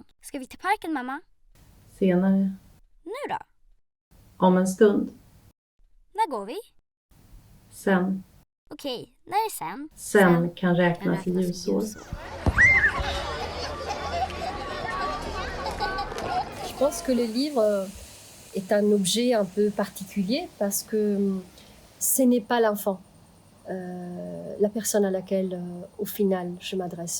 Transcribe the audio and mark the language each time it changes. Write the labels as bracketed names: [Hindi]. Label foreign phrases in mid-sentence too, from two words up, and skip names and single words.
[Swedish] Ska vi till parken, mamma? Senare. Nu då? Om en stund. När går vi? Sen. Okej, när är sen? Sen kan räknas i ljusår. [French] Je pense que le livre est un objet un peu particulier parce que ce n'est pas l'enfant, la personne à laquelle, au final, je m'adresse.